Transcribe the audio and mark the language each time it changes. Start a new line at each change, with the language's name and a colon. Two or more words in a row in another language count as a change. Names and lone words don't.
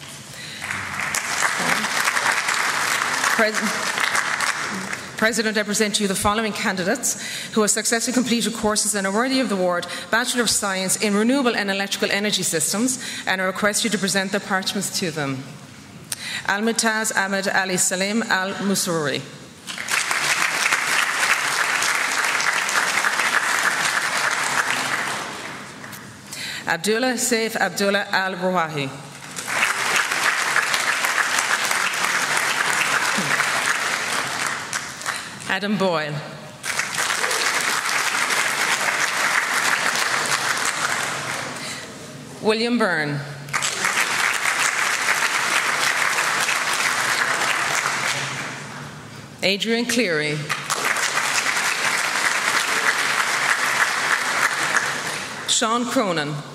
English: President, I present to you the following candidates who have successfully completed courses and are worthy of the award Bachelor of Science in Renewable and Electrical Energy Systems, and I request you to present their parchments to them. Al-Mutaz Ahmed Ali Salim Al-Musururi. Abdullah Saif Abdullah Al-Ruwahi. Adam Boyle. William Byrne. Adrian Cleary. Sean Cronin.